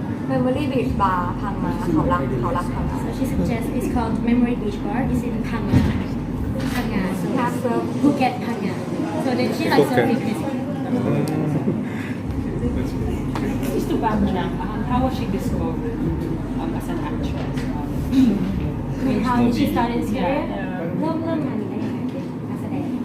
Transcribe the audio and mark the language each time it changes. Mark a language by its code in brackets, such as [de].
[th] Memory Beach Bar พังมาเขารักพังมา [en] so she suggests it's called Memory Beach Bar it's in Phang Nga so Have surf Phuket Phang Nga so then she likes surfing basically That's good. just to backtrack how was she discovered as an actress I mean how did she start his career [th] เริ่มงานนี้ได้ยังไงเป็นนักแสดง